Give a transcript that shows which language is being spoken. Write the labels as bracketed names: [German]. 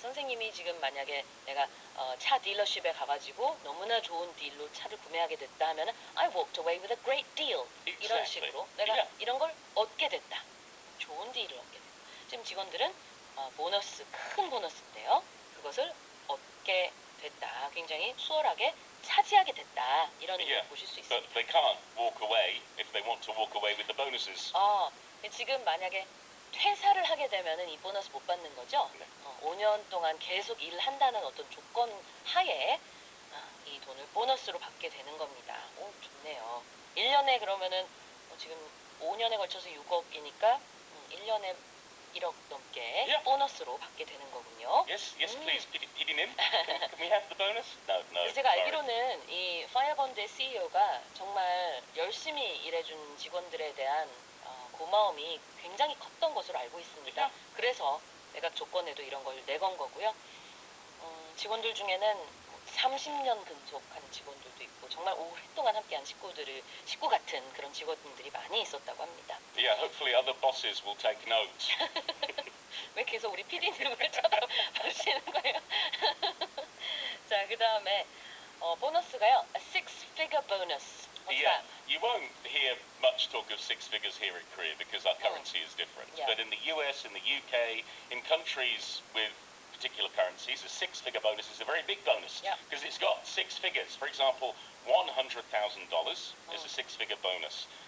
[Korean] 선생님이 지금 만약에 내가 차 딜러십에 가가지고 너무나 좋은 딜로 차를 구매하게 됐다 하면은 [English] I walked away with a great deal. [Korean] 이런 [English] Exactly. [Korean] 식으로 내가 이런 걸 얻게 됐다. 좋은 딜을 얻게 됐다. 지금 직원들은 보너스, 큰 보너스인데요. 그것을 얻게 됐다. 굉장히 수월하게 차지하게 됐다. 이런 의미를 보실 수 있습니다. [English] But they can't walk away if they want to walk away with the bonuses. [Korean] 지금 만약에 퇴사를 하게 되면은 이 보너스 못 받는 거죠. 네. 5년 동안 계속 일을 한다는 어떤 조건 하에 이 돈을 보너스로 받게 되는 겁니다. 좋네요. 1년에 그러면은 지금 5년에 걸쳐서 6억이니까 1년에 1억 넘게 보너스로 받게 되는 거군요. [English] Yes, please, PD님. Can we have the bonus? No. [Korean] 제가 알기로는 이 파이어본드의 CEO가 정말 열심히 일해준 직원들에 대한 고마움이 굉장히 컸던 것으로 알고 있습니다. 그래서 매각 조건에도 이런 걸 내건 거고요. 직원들 중에는 30년 근속한 직원들도 있고 정말 오랫동안 함께한 식구 같은 그런 직원들이 많이 있었다고 합니다. [English] Yeah, hopefully other bosses will take note. [Korean] 왜 계속 우리 PD님을 쳐다보시는 거예요? 자, 그 다음에 보너스가요. [English] A six-figure bonus. What's that? You won't hear much talk of six figures here in Korea because our currency is different. Yeah. But in the US, in the UK, in countries with particular currencies, a six-figure bonus is a very big bonus because it's got six figures. For example, $100,000 is a six-figure bonus.